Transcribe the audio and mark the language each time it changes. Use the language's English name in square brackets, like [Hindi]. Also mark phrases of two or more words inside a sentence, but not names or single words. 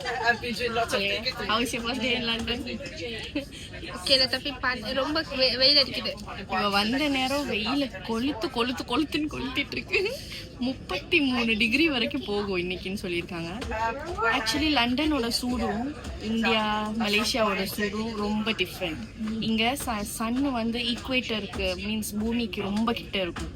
[English] How's your first day in London? [Malay] Okay lah, tapi [Tamil] ரொம்ப வெயில் அடிக்குது. இவ வந்த நேரம் வெயில கொளுத்துன்னு கொளுத்திட்டு இருக்கு. 33 டிகிரி வரைக்கும் போகும் இன்னைக்குன்னு சொல்லியிருக்காங்க. ஆக்சுவலி லண்டனோட சூடும் இந்தியா மலேசியாவோட சூடும் ரொம்ப டிஃப்ரெண்ட். இங்க சன் வந்து ஈக்குவேட்டருக்கு மீன்ஸ் பூமிக்கு ரொம்ப கிட்ட இருக்கும்.